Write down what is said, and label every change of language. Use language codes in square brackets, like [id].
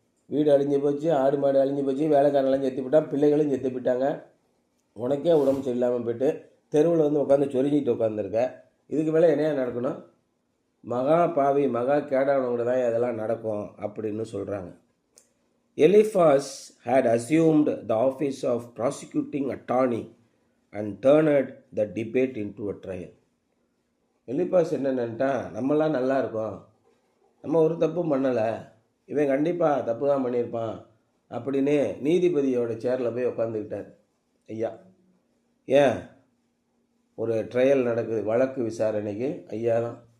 [ta] வீடு அழிஞ்சு போச்சு, ஆடு மாடு அழிஞ்சு போச்சு, வேலைக்காரங்களாம் செத்து போட்டான், பிள்ளைகளும் செத்து போயிட்டாங்க, உனக்கே உடம்பு சரியில்லாமல் போயிட்டு தெருவில் வந்து உட்காந்து சொரிஞ்சிட்டு உட்காந்துருக்க. இதுக்கு மேலே என்னையா நடக்கணும்? மகா பாவி மகா கேடானவங்க தான் அதெல்லாம் நடக்கும் அப்படின்னு சொல்கிறாங்க. [en] Eliphaz had assumed the office of prosecuting attorney and turned the debate into a trial. [ta] எலிஃபாஸ் என்ன நினைட்டான், நம்மளாம் நல்லா இருக்கோம், நம்ம ஒரு தப்பும் பண்ணலை, இவன் கண்டிப்பாக தப்பு தான் பண்ணியிருப்பான் அப்படின்னு நீதிபதியோட சேரில் போய் உட்காந்துக்கிட்டார். ஐயா ஏன் ஒரு ட்ரையல் நடக்குது, வழக்கு விசாரணைக்கு ஐயா தான்.